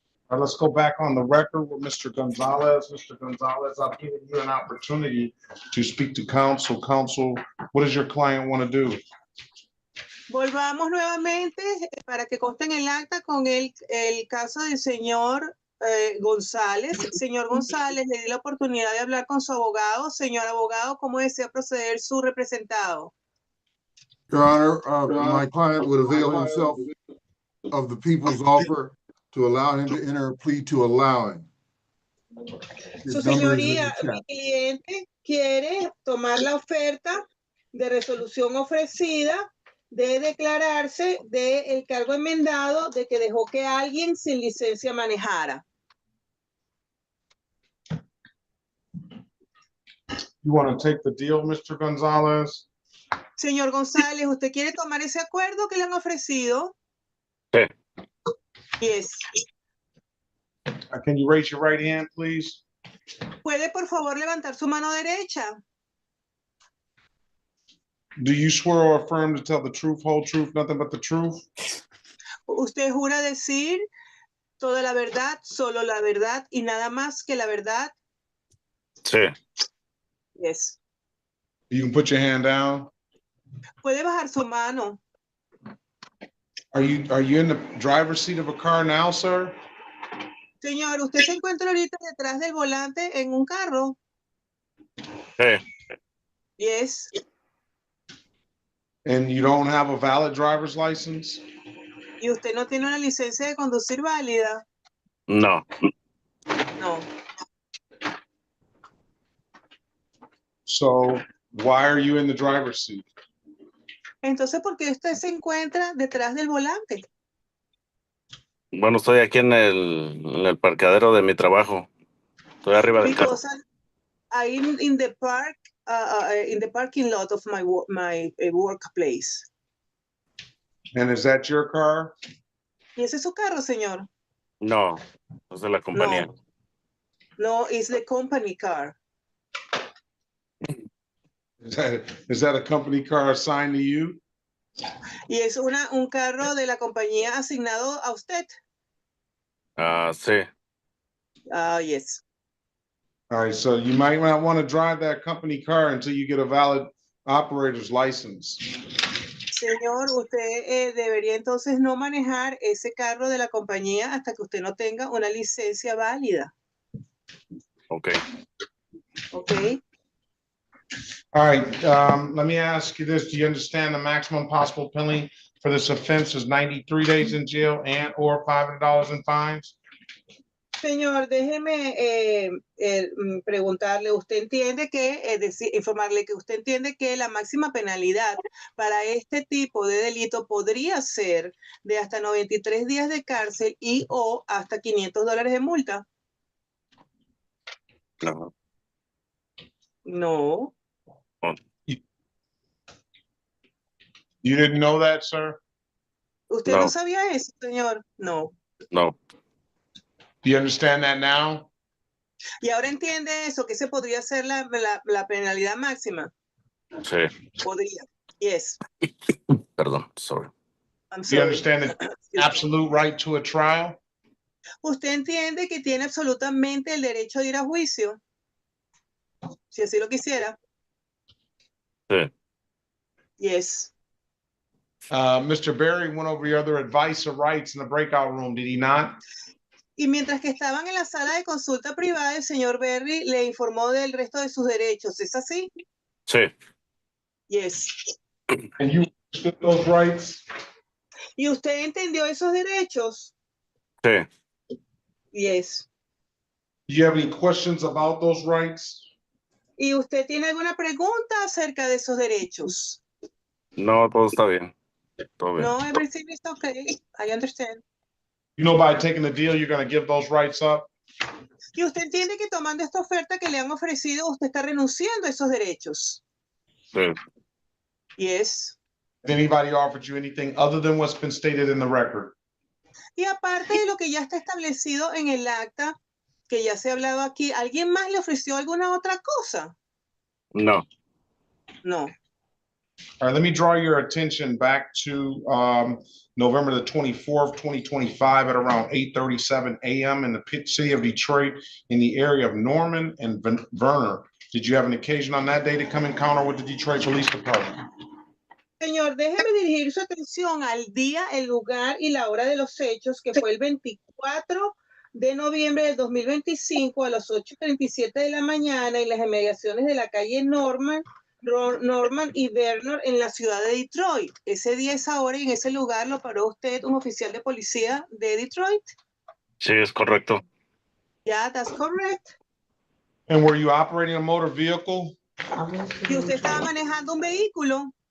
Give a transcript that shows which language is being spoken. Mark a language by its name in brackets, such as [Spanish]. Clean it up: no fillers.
[English] All right, let's go back on the record with Mr. Gonzalez. Mr. Gonzalez, I've given you an opportunity to speak to counsel. Counsel, what does your client want to do? [Spanish] Volvamos nuevamente para que conste en el acta con el caso del señor González. Señor González, le di la oportunidad de hablar con su abogado. Señor abogado, ¿cómo desea proceder su representado? [English] Your Honor, my client would avail himself of the people's offer to allow him to enter a plea to allowing. [Spanish] Su [English] His number is in [Spanish] señoría, [English] the [Spanish] mi [English] chat. [Spanish] cliente quiere tomar la oferta de resolución ofrecida de declararse del cargo enmendado de que dejó que alguien sin licencia manejara. [English] You want to take the deal, Mr. Gonzalez? [Spanish] Señor González, ¿usted quiere tomar ese acuerdo que le han ofrecido? Sí. [English] Yes. Can you raise your right hand, please? [Spanish] ¿Puede por favor levantar su mano derecha? [English] Do you swear or affirm to tell the truth, whole truth, nothing but the truth? [Spanish] ¿Usted jura decir toda la verdad, solo la verdad y nada más que la verdad? Sí. [English] Yes. You can put your hand down. [Spanish] ¿Puede bajar su mano? [English] Are you in the driver's seat of a car now, sir? [Spanish] Señor, ¿usted se encuentra ahorita detrás del volante en un carro? Sí. [English] Yes. And you don't have a valid driver's license? [Spanish] ¿Y usted no tiene una licencia de conducir válida? No. [English] No. So why are you in the driver's seat? [Spanish] Entonces, ¿por qué usted se encuentra detrás del volante? Bueno, estoy aquí en el parqueadero de mi trabajo. Estoy arriba del carro. [English] Because I'm in the park, in the parking lot of my workplace. And is that your car? [Spanish] ¿Y ese es su carro, señor? No, es de la compañía. [English] No. No, it's the company car. Is that a company car assigned to you? [Spanish] Y es un carro de la compañía asignado a usted. Sí. [English] Yes. All right, so you might not want to drive that company car until you get a valid operator's license. [Spanish] Señor, usted debería entonces no manejar ese carro de la compañía hasta que usted no tenga una licencia válida. [English] Okay. Okay. All right, let me ask you this. Do you understand the maximum possible penalty for this offense is 93 days in jail and or $500 in fines? [Spanish] Señor, déjeme preguntarle, ¿usted entiende que, informarle que usted entiende que la máxima penalidad para este tipo de delito podría ser de hasta 93 días de cárcel y o hasta $500 de multa? No. [English] No. You didn't know that, sir? [Spanish] ¿Usted no sabía eso, señor? No. [English] No. Do you understand that now? [Spanish] ¿Y ahora entiende eso? ¿Que ese podría ser la penalidad máxima? Sí. Podría. [English] Yes. [Spanish] Perdón, [English] sorry. I'm Do you sorry. understand the absolute right to a trial? [Spanish] ¿Usted entiende que tiene absolutamente el derecho de ir a juicio? Si así lo quisiera. Sí. [English] Yes. Mr. Berry went over your other advice or rights in the breakout room, did he not? [Spanish] Y mientras que estaban en la sala de consulta privada, el señor Berry le informó del resto de sus derechos. ¿Es así? Sí. [English] Yes. And you understood those rights? [Spanish] ¿Y usted entendió esos derechos? Sí. [English] Yes. Do you have any questions about those rights? [Spanish] ¿Y usted tiene alguna pregunta acerca de esos derechos? No, todo está bien. Todo bien. [English] No, everything is okay. I understand. You know, by taking the deal, you're going to give those rights up? [Spanish] ¿Y usted entiende que tomando esta oferta que le han ofrecido, usted está renunciando a esos derechos? Sí. [English] Yes. Has anybody offered you anything other than what's been stated in the record? [Spanish] Y aparte de lo que ya está establecido en el acta, que ya se ha hablado aquí, ¿alguien más le ofreció alguna otra cosa? No. [English] No. All right, let me draw your attention back to November the 24th, 2025 at around 8:37 a.m. in the city of Detroit in the area of Norman and Verner. Did you have an occasion on that day to come encounter with the Detroit Police Department? [Spanish] Señor, déjeme dirigir su atención al día, el lugar y la hora de los hechos, que fue el 24 de noviembre del 2025 a las 8:37 de la mañana en las inmediaciones de la calle Norman y Vernon en la ciudad de Detroit. Ese día, esa hora y en ese lugar lo paró usted un oficial de policía de Detroit. Sí, es correcto. [English] Yeah, that's correct. And were you operating a motor vehicle? [Spanish] ¿Y usted estaba manejando un vehículo?